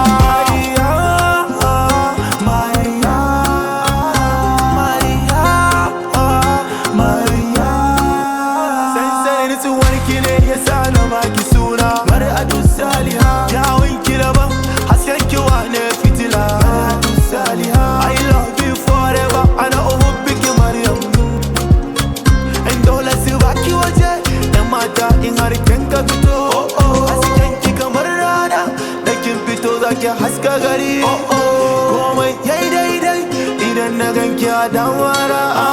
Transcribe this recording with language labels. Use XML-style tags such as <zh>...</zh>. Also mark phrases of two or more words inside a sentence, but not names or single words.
<ha>Maria, Maria, Maria, Maria. Sansanin tsuwar ki ne ya sa na baki suna Mar'atu Saliha. Kyawun ki daban, hasken ki wane fitila Mar'atu Saliha.</ha> <en>I love you forever,</en> <ar>أنا أحبك مريم.</ar> <ha>In dole su baki waje, yan mata in har kin ka fito. Oh, oh. Hasken ki kamar rana, da kin fito za ki haska gari. Oh, oh. Komai yayi daidai, idan na gan ki a dawara.</ha>